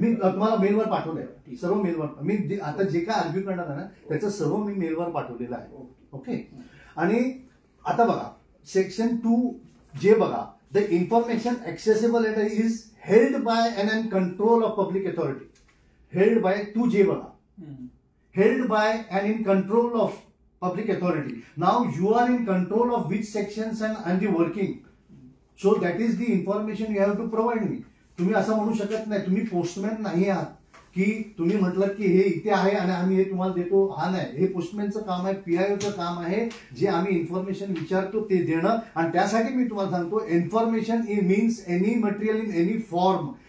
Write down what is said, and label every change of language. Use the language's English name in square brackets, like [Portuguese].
[Marathi] मी तुम्हाला मेलवर पाठवलंय, सर्व मेलवर. मी आता जे काय आर्ग्यू करणार आहे ना त्याचं सर्व मी मेलवर पाठवलेलं आहे. ओके. आणि आता बघा सेक्शन 2 बघा, [English] The information accessible is held by and control of public authority. Held by 2 बघा, held by and in control of public authority. Now you are in control of which sections and the working. So that is the information you have to provide me. [Marathi] तुम्ही असं म्हणू शकत नाही, तुम्ही postman नाही आहात की तुम्ही म्हटलं की हे इथे आहे आणि आम्ही हे तुम्हाला देतो. हा नाही, हे पोस्टमॅनचं काम आहे, पीआयओचं काम आहे. जे आम्ही इन्फॉर्मेशन विचारतो ते देणं. आणि त्यासाठी मी तुम्हाला सांगतो, [English] Information means any material in any form.